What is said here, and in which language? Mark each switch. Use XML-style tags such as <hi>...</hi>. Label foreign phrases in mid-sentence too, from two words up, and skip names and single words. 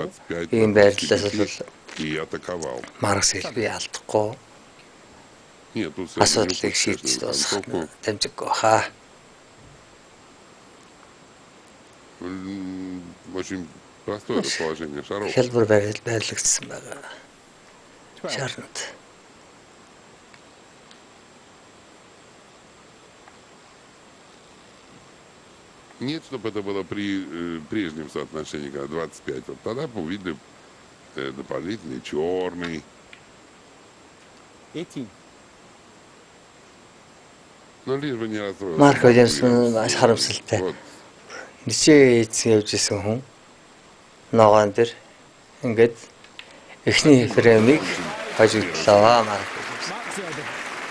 <mn>Ийм байрлалаас бол Марк Селби алдахгүй асуудлыг шийдэж дуусгах дамжиггүй хаа.</mn> <ru>Очень простое расположение шаров.</ru> <mn>Хялбар байрлагдсан байгаа. Шаарнууд.</mn> <ru>Нет, чтобы это было при прежнем соотношении, когда 25. Вот тогда бы увидели дополнительный черный. 18. Но лишь бы не расстроился.</ru> <mn>Марк Уильямс маш харамсалтай.</mn> <ru>Вот.</ru> <mn>Ничээ эзэн явж исэн хүн ногоон дээр ингээд эхний фреймийг хожигдлоо Марк Уильямс. Mark Selby.</mn>